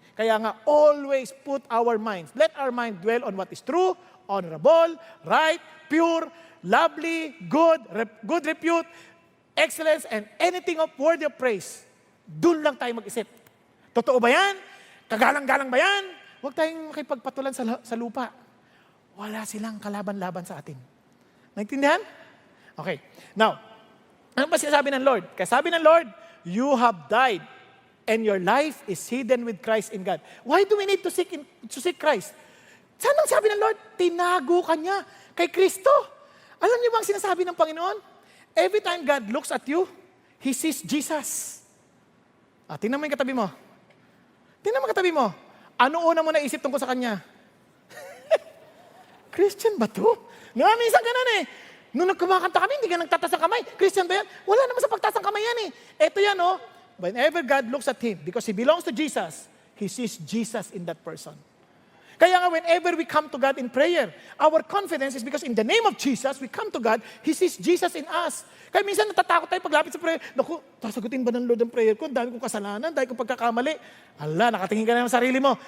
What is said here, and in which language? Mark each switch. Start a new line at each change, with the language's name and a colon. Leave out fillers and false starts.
English: Kaya nga, always put our minds. Let our mind dwell on what is true, honorable, right, pure, lovely, good repute, excellence, and anything of worthy of praise.
Filipino: Doon lang tayo mag-isip. Totoo ba yan? Kagalang-galang ba yan? Huwag tayong makipagpatulan sa lupa. Wala silang kalaban-laban sa atin. Naintindihan? Okay. Now, ano ba sinasabi ng Lord? Kaya sabi ng Lord,
English: you have died and your life is hidden with Christ in God. Why do we need to seek Christ?
Filipino: Saan ang sabi ng Lord? Tinago ka niya kay Kristo. Alam niyo ba ang sinasabi ng Panginoon?
English: Every time God looks at you, He sees Jesus.
Filipino: Tingnan mo yung katabi mo. Tingnan mo katabi mo. Ano una mo naisip tungkol sa Kanya? Christian ba to? Minsan ganun eh. Nung nagkumakanta kami, hindi ka nagtatas ng kamay. Christian ba yan? Wala naman sa pagtaas ng kamay yan eh. Ito yan oh.
English: Whenever God looks at him, because he belongs to Jesus, he sees Jesus in that person.
Filipino: Kaya nga
English: whenever we come to God in prayer, our confidence is because in the name of Jesus, we come to God, He sees Jesus in us.
Filipino: Kaya minsan natatakot tayo paglapit sa prayer. Naku, sasagutin ba ng Lord ang prayer ko? Dami kong kasalanan, dami kong pagkakamali. Ala, nakatingin ka na ng sarili mo.